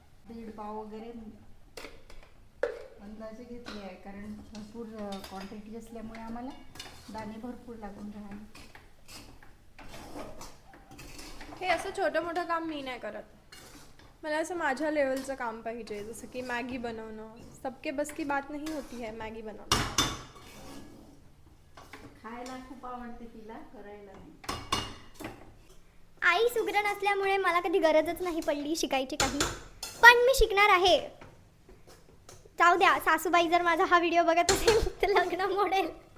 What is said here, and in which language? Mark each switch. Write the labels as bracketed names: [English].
[Marathi] 1.5 पाव वगैरे अंदाजे घेतले आहे, कारण भरपूर क्वांटिटी असल्यामुळे आम्हाला दाणे भरपूर लागून राहिले. हे असं छोटं मोठं काम मी नाही करत. मला असं माझ्या लेवलचं काम पाहिजे, जसं की मॅगी बनवणं. [Hindi] सबके बस की बात नहीं होती है [Marathi] मॅगी बनवणं. खायला खूप आवडते तिला, करायला नाही. आई सुगरण असल्यामुळे मला कधी गरजच नाही पडली शिकायची काही, पण मी शिकणार आहे. जाऊ द्या, सासूबाई जर माझा हा व्हिडिओ बघत असेल तर लग्न मोडेल.